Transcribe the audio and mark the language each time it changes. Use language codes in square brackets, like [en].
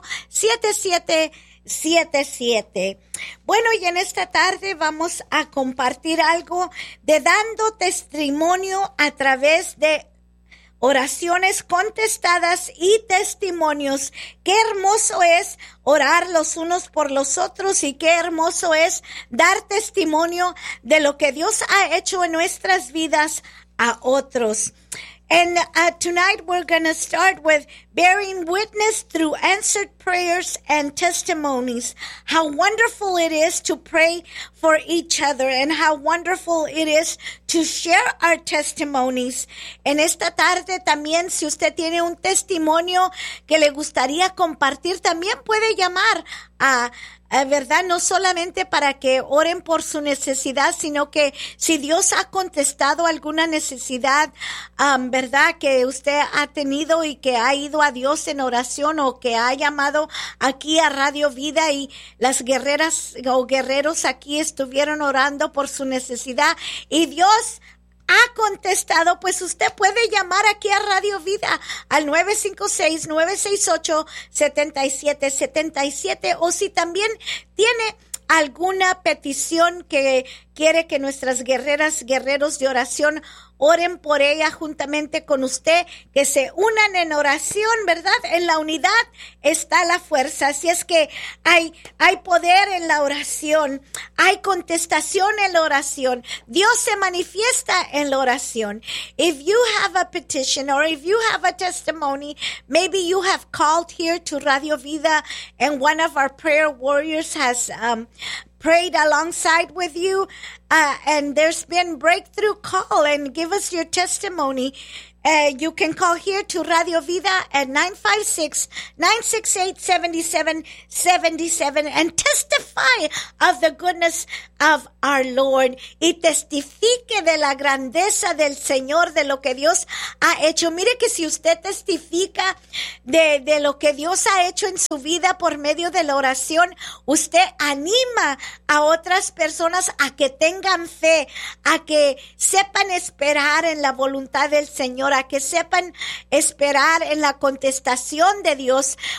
[es] 956-968-7777. Bueno, y en esta tarde vamos a compartir algo de dando testimonio a través de oraciones contestadas y testimonios. Qué hermoso es orar los unos por los otros y qué hermoso es dar testimonio de lo que Dios ha hecho en nuestras vidas a otros. [en] And tonight we're going to start with bearing witness through answered prayers and testimonies. How wonderful it is to pray for each other and how wonderful it is to share our testimonies. [es] En esta tarde también, si usted tiene un testimonio que le gustaría compartir, también puede llamar a verdad, no solamente para que oren por su necesidad, sino que si Dios ha contestado alguna necesidad, verdad, que usted ha tenido y que ha ido a Dios en oración o que ha llamado aquí a Radio Vida y las guerreras o guerreros aquí estuvieron orando por su necesidad y Dios ha contestado, pues usted puede llamar aquí a Radio Vida al 956-968-7777 o si también tiene alguna petición que quiere que nuestras guerreras, guerreros de oración oren por ella juntamente con usted, que se unan en oración, ¿verdad? En la unidad está la fuerza. Así es que hay poder en la oración, hay contestación en la oración. Dios se manifiesta en la oración. [en] If you have a petition or if you have a testimony, maybe you have called here to Radio Vida and one of our prayer warriors has prayed alongside with you, and there's been breakthrough, call and give us your testimony. You can call here to Radio Vida at 956-968-7777 and testify of the goodness of our Lord, [es] y testifique de la grandeza del Señor, de lo que Dios ha hecho. Mire que si usted testifica de lo que Dios ha hecho en su vida por medio de la oración, usted anima a otras personas a que tengan fe, a que sepan esperar en la voluntad del Señor, a que sepan esperar en la contestación de Dios.